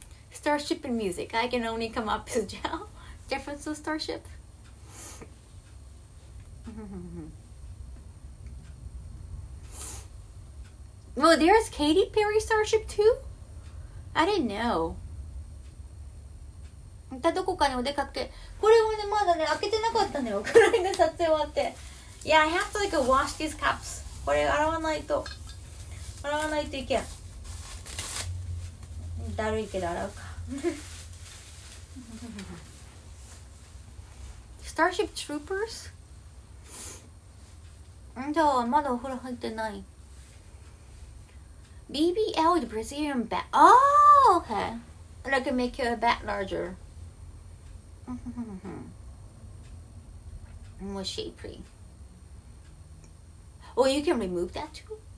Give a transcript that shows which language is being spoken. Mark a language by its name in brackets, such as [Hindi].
[English] Starship and music. I can only come up with difference of Starship. Well, there's Katy Perry Starship too? I didn't know. [Japanese] またどこかにお出かけ。これをね、まだね、開けてなかったのよ。これで撮影終わって。 [English] Yeah, I have to like wash these cups. [Japanese] これ洗わないといけん。だるいけど洗うか。 [English] Starship Troopers? [Japanese] じゃあ、まだお風呂入ってない。 [English] BBL, the Brazilian bat. Oh, okay. Like can make your bat larger. More shapely. Oh, you can remove that too?